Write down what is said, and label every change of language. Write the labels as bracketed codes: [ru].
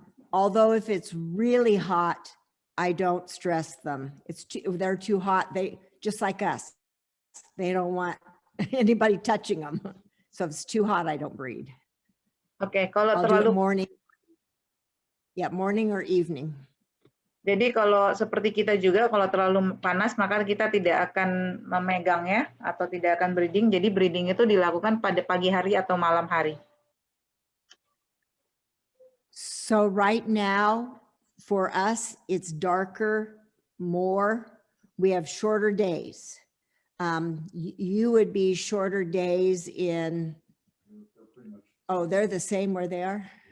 [en] Although if it's really hot, I don't stress them. They're too hot. They just like us. They don't want anybody touching them. So if it's too hot, I don't breed. [id] Oke, kalau [en] I'll [id] terlalu [en] do it morning or evening. [id] Jadi kalau seperti kita juga, kalau terlalu panas maka kita tidak akan memegangnya atau tidak akan breeding. Jadi breeding itu dilakukan pada pagi hari atau malam hari. [en] So right now, for us, it's darker, more. We have shorter days. You would be shorter days in. Oh, they're the same where they are?